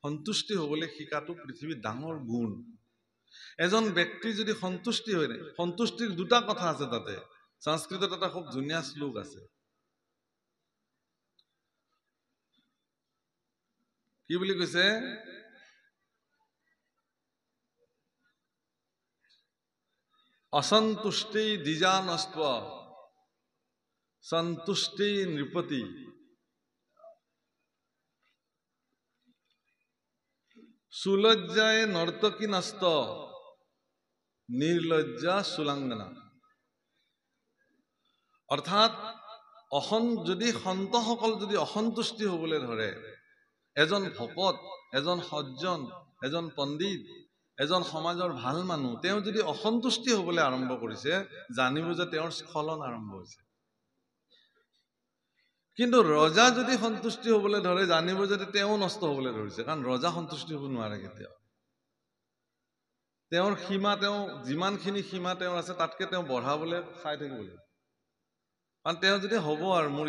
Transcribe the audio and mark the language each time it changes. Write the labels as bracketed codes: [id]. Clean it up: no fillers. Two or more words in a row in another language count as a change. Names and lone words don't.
[as] সন্তুষ্টি হ'বলৈ শিকাটো পৃথিৱীৰ ডাঙৰ গুণ এজন ব্যক্তি যদি সন্তুষ্টি হয় সন্তুষ্টিৰ দুটা কথা আছে তাতে সংস্কৃতত এটা খুব ধুনীয়া শ্লোক আছে কি বুলি কৈছে [sa] असंतुष्टि द्विजानस्त्व संतुष्टि नृपति सुलज्जाय नर्तकी नस्त निर्लज्जा सुलांगना [as] अर्थात যদি সন্তসকল যদি অসন্তুষ্টি হ'বলৈ ধৰে এজন ভকত এজন সজ্জন এজন পণ্ডিত এজন সমাজৰ ভাল মানুহ তেওঁ যদি অসন্তুষ্টি হ'বলৈ আৰম্ভ কৰিছে জানিব যে তেওঁৰ স্খলন আৰম্ভ হৈছে কিন্তু ৰজা যদি সন্তুষ্টি হ'বলৈ ধৰে জানিব যে তেওঁ নষ্ট হ'বলৈ ধৰিছে কাৰণ ৰজা সন্তুষ্টি হ'ব নোৱাৰে কেতিয়াও তেওঁৰ সীমা তেওঁ যিমানখিনি সীমা তেওঁৰ আছে তাতকে তেওঁ বঢ়াবলৈ চাই থাকিব লাগিব কাৰণ তেওঁ যদি হ'ব আৰু মোৰ